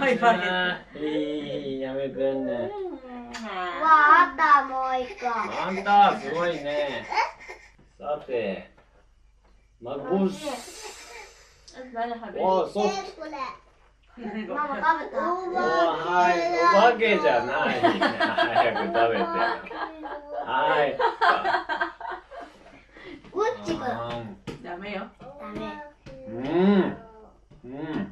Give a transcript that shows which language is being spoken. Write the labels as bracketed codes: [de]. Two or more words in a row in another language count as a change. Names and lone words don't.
[ja] はいはいいい、やめてんね。あったもう一個。あんた、すごいね。さて、マクブス。 [ar] أتبع يا حبيبي [ja] おー、ソフト。これ。ママ食べた。おー、はい。お化けじゃない。早く食べて。はい。こっちが。あダメよダメ。ーうん。うん。